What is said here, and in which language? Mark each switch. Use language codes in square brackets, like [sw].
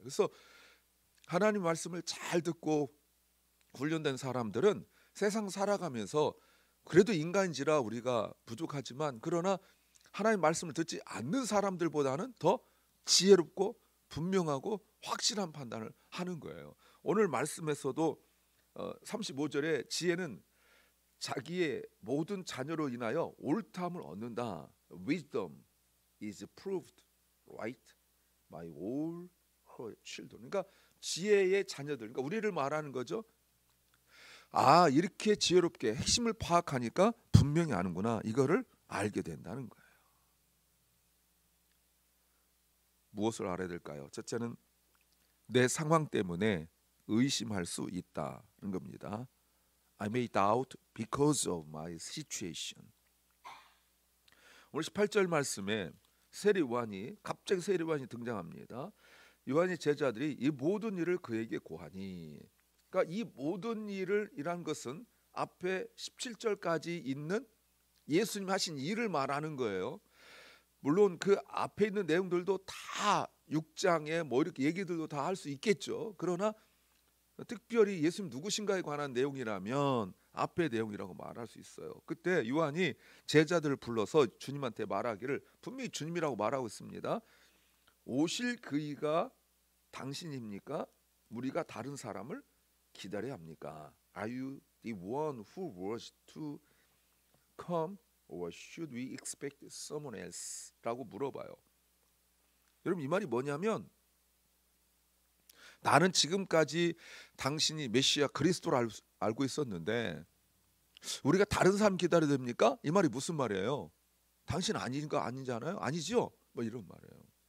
[ko] 그래서 하나님 말씀을 잘 듣고 훈련된 사람들은 세상 살아가면서 그래도 인간인지라 우리가 부족하지만 그러나 하나님 말씀을 듣지 않는 사람들보다는 더 지혜롭고 분명하고 확실한 판단을 하는 거예요. 오늘 말씀에서도 35절에 지혜는 자기의 모든 자녀로 인하여 옳다함을 얻는다. [en] Wisdom is proved right by all her children. [ko] 그러니까 지혜의 자녀들, 그러니까 우리를 말하는 거죠. 아, 이렇게 지혜롭게 핵심을 파악하니까 분명히 아는구나. 이거를 알게 된다는 거예요. 무엇을 알아야 될까요? 첫째는 내 상황 때문에 의심할 수 있다는 겁니다. [en] I may doubt because of my situation. [ko] 오늘 18절 말씀에 갑자기 세례요한이 등장합니다. 요한의 제자들이 이 모든 일을 그에게 고하니, 그러니까 이 모든 일이란 것은 앞에 17절까지 있는 예수님 하신 일을 말하는 거예요. 물론 그 앞에 있는 내용들도 다 6장에 뭐 이렇게 얘기들도 다 할 수 있겠죠. 그러나 특별히 예수님 누구신가에 관한 내용이라면 앞의 내용이라고 말할 수 있어요. 그때 요한이 제자들을 불러서 주님한테 말하기를, 분명히 주님이라고 말하고 있습니다. 오실 그이가 당신입니까? 우리가 다른 사람을 기다려야 합니까? [en] Are you the one who was to come, or should we expect someone else? [ko] 라고 물어봐요. 여러분, 이 말이 뭐냐면, 나는 지금까지 당신이 메시아 그리스도를 알고 있었는데 우리가 다른 사람 기다려야 됩니까? 이 말이 무슨 말이에요? 당신 아닌가 아니잖아요? 아니죠? 뭐 이런 말이에요.